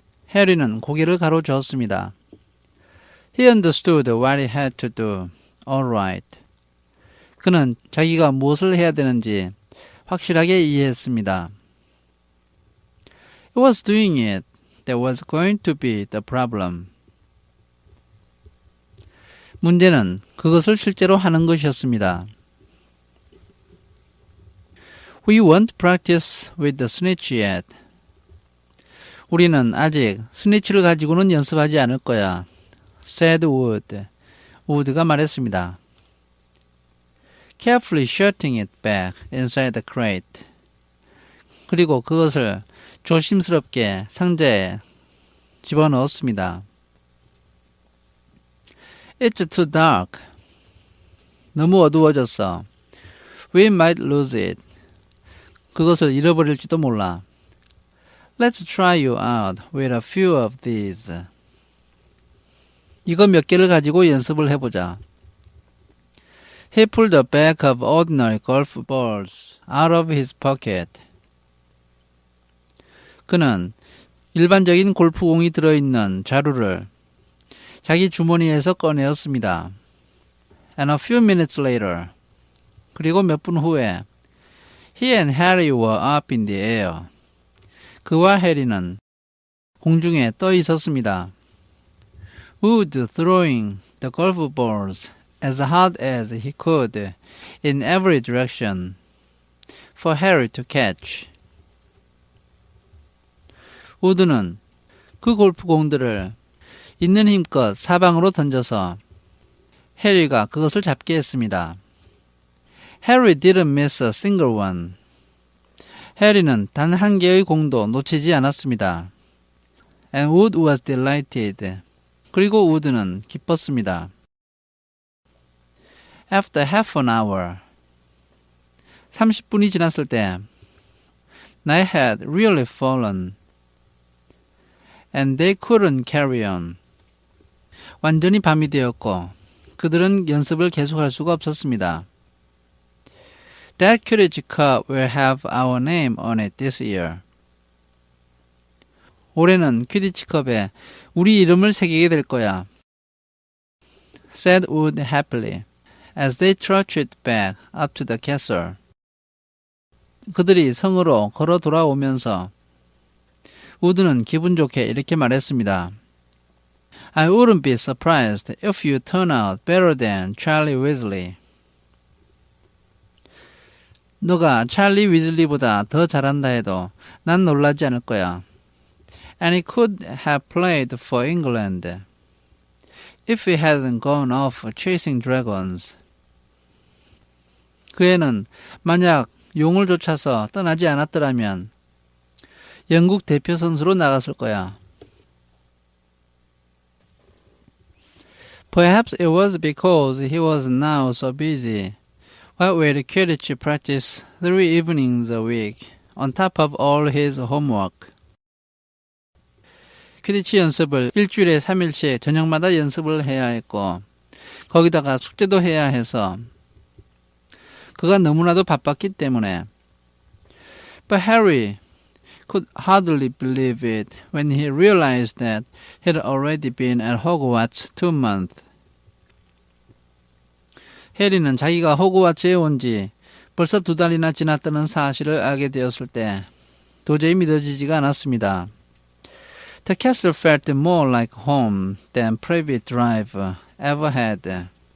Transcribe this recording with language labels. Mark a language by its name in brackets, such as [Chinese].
[Korean] 해리는 고개를 가로저었습니다. [English] He understood what he had to do. All right. [Korean] 그는 자기가 무엇을 해야 되는지 확실하게 이해했습니다. [English] It was doing it that was going to be the problem. [Korean] 문제는 그것을 실제로 하는 것이었습니다. [English] We won't practice with the snitch yet. [Korean] 우리는 아직 스니치를 가지고는 연습하지 않을 거야. [English] said Wood. [Korean] 우드가 말했습니다. [English] Carefully shutting it back inside the crate. [Korean] 그리고 그것을 조심스럽게 상자에 집어넣었습니다. [English] It's too dark. [Korean] 너무 어두워졌어. [English] We might lose it. [Korean] 그것을 잃어버릴지도 몰라. [English] Let's try you out with a few of these. [Korean] 이거 몇 개를 가지고 연습을 해보자. [English] He pulled a bag of ordinary golf balls out of his pocket. [Korean] 그는 일반적인 골프공이 들어있는 자루를 자기 주머니에서 꺼내었습니다. [English] And a few minutes later, [Korean] 그리고 몇 분 후에 [English] He and Harry were up in the air. [Korean] 그와 해리는 공중에 떠 있었습니다. [English] Wood throwing the golf balls as hard as he could in every direction for Harry to catch. [Korean] 우드는 그 골프공들을 있는 힘껏 사방으로 던져서 해리가 그것을 잡게 했습니다. [English] Harry didn't miss a single one. [Korean] 해리는 단 한 개의 공도 놓치지 않았습니다. [English] And Wood was delighted. [Korean] 그리고 우드는 기뻤습니다. [English] After half an hour, [Korean] 30분이 지났을 때 [English] Night had really fallen. And they couldn't carry on. [Korean] 완전히 밤이 되었고 그들은 연습을 계속할 수가 없었습니다. [English] That Quidditch Cup will have our name on it this year. [Korean] 올해는 퀴디치컵에 우리 이름을 새기게 될 거야. [English] said Wood happily, as they trudged back up to the castle. [Korean] 그들이 성으로 걸어 돌아오면서 우드는 기분 좋게 이렇게 말했습니다. [English] I wouldn't be surprised if you turn out better than Charlie Weasley. [Korean] 너가 찰리 위즐리보다 더 잘한다 해도 난 놀라지 않을 거야. [English] And he could have played for England if he hadn't gone off chasing dragons. [Korean] 그 애는 만약 용을 쫓아서 떠나지 않았더라면 영국 대표 선수로 나갔을 거야. [English] Perhaps it was because he was now so busy. What with Quidditch practice 3 evenings a week on top of all his homework. [Korean] 퀴디치 연습을 일주일에 3일씩 저녁마다 연습을 해야 했고 거기다가 숙제도 해야 해서 그가 너무나도 바빴기 때문에. [English] But Harry could hardly believe it when he realized that he had already been at Hogwarts 2 months. [Korean] 해리는 자기가 호그와트에 온 지 벌써 2달이나 지났다는 사실을 알게 되었을 때 도저히 믿어지지가 않았습니다. [English] The castle felt more like home than Privet Drive ever had.